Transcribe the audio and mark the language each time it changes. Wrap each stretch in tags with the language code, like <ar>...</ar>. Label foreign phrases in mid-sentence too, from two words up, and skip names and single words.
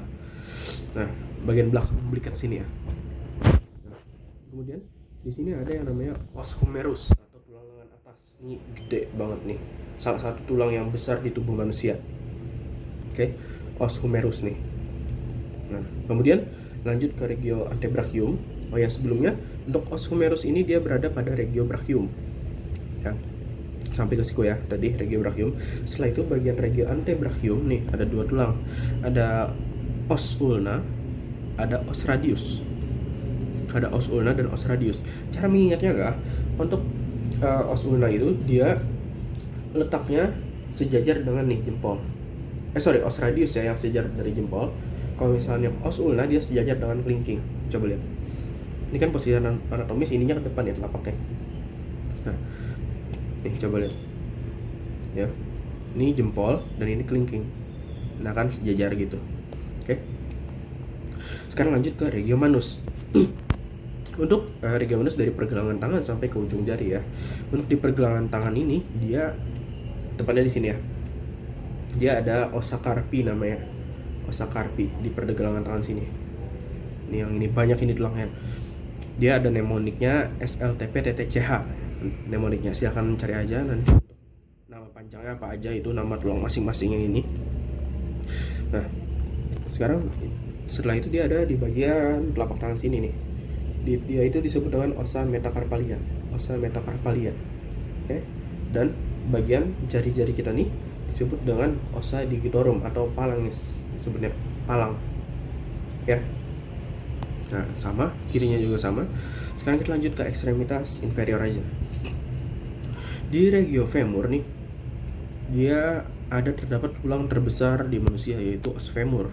<id>Nah, bagian belakang belikat sini, ya. Nah, kemudian di sini ada yang namanya</id> <la>os humerus</la> <id>atau tulang lengan atas. Ini gede banget nih. Salah satu tulang yang besar di tubuh manusia. Oke,</id> <la>os humerus</la> <id>nih. Nah, kemudian lanjut ke</id> <la>regio antebrachium.</la> <id>Oh ya, sebelumnya untuk</id> <la>os humerus</la> <id>ini dia berada pada</id> <la>regio brachium,</la> <id>ya. Sampai ke siku, ya, tadi</id> <la>regio brachium.</la> <id>Setelah itu bagian</id> <la>regio antebrachium</la> <id>nih ada 2 tulang. Ada</id> <la>os ulna,</la> <id>ada</id> <la>os radius.</la> <id>Ada</id> <la>os ulna</la> <id>dan</id> <la>os radius.</la> <id>Cara mengingatnya adalah untuk</id> <la>os ulna</la> <id>itu dia letaknya sejajar dengan nih jempol.</id> <la>Os radius,</la> <id>ya, yang sejajar dari jempol. Kalau misalnya</id> <la>os ulna</la> <id>dia sejajar dengan kelingking. Coba lihat. Ini kan posisi anatomis, ininya ke depan, ya, telapaknya. Nah, nih coba lihat, ya. Ini jempol dan ini kelingking. Nah, kan sejajar gitu. Oke. Sekarang lanjut ke</id> <la>regio manus.</la> <id>Untuk</id> <la>regio manus</la> <id>dari pergelangan tangan sampai ke ujung jari ya. Untuk di pergelangan tangan ini dia tepatnya di sini ya. Dia ada</id> <la>ossa carpi</la> <id>namanya.</id> <la>Ossa carpi</la> <id>di pergelangan tangan sini. Ini yang ini banyak ini tulangnya. Dia ada mnemoniknya SLTP-TTCH. Mnemoniknya silahkan cari aja nanti nama panjangnya apa aja, itu nama tulang masing-masing yang ini. Nah, sekarang setelah itu dia ada di bagian telapak tangan sini nih. Dia itu disebut dengan</id> <la>ossa metacarpalia. Ossa metacarpalia.</la> <id>Oke. Dan bagian jari-jari kita nih disebut dengan</id> <la>ossa digitorum</la> <id>atau palangis, disebutnya palang. Ya. Nah, sama, kirinya juga sama. Sekarang kita lanjut ke ekstremitas inferior aja. Di</id> <la>regio femur</la> <id>nih, dia terdapat tulang terbesar di manusia, yaitu</id> <la>os femur.</la>